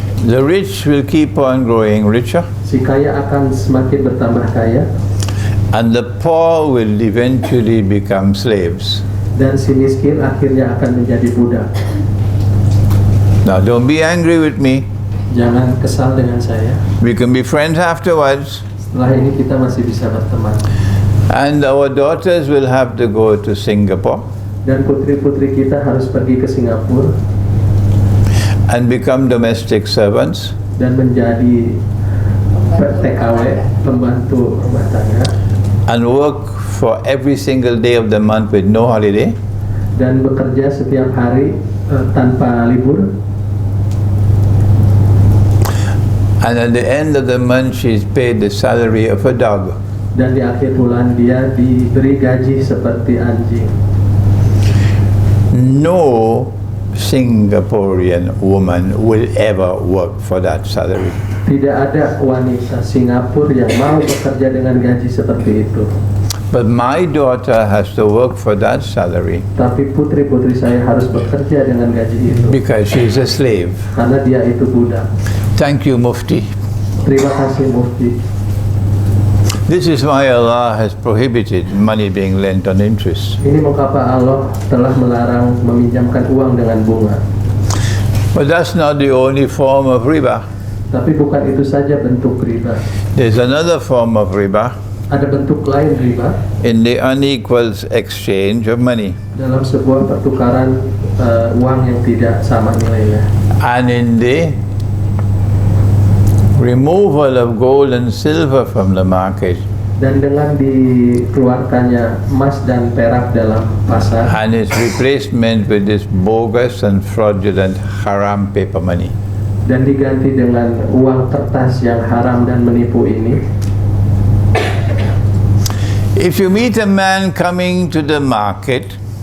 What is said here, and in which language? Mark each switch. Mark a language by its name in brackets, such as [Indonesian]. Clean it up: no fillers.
[English] the rich will keep on growing richer, [Indonesian] si kaya akan semakin bertambah kaya, [English] and the poor will eventually become slaves. [Indonesian] dan si miskin akhirnya akan menjadi budak. [English] Now, don't be angry with me. [Indonesian] Jangan kesal dengan saya. [English] We can be friends afterwards. [Indonesian] Setelah ini kita masih bisa berteman. [English] And our daughters will have to go to Singapore [Indonesian] Dan putri-putri kita harus pergi ke Singapura [English] and become domestic servants. [Indonesian] dan menjadi TKW, pembantu rumah tangga, [English] And work for every single day of the month with no holiday. [Indonesian] dan bekerja setiap hari tanpa libur. [English] And at the end of the month, she's paid the salary of a dog. [Indonesian] Dan di akhir bulan dia diberi gaji seperti anjing. [English] No Singaporean woman will ever work for that salary. [Indonesian] Tidak ada wanita Singapura yang mau bekerja dengan gaji seperti itu. [English] But my daughter has to work for that salary [Indonesian] Tapi putri-putri saya harus bekerja dengan gaji itu [English] because she's a slave. [Indonesian] karena dia itu budak. [English] Thank you, Mufti. [Indonesian] Terima kasih Mufti. [English] This is why Allah has prohibited money being lent on interest. [Indonesian] Ini mengapa Allah telah melarang meminjamkan uang dengan bunga. [English] But that's not the only form of riba. [Indonesian] Tapi bukan itu saja bentuk riba. [English] There's another form of riba [Indonesian] Ada bentuk lain riba [English] in the unequal exchange of money. [Indonesian] dalam sebuah pertukaran uang yang tidak sama nilainya. [English] And in the removal of gold and silver from the market, [Indonesian] Dan dengan dikeluarkannya emas dan perak dalam pasar [English] and its replacement with this bogus and fraudulent haram paper money. [Indonesian] dan diganti dengan uang kertas yang haram dan menipu ini, [English] If you meet a man coming to the market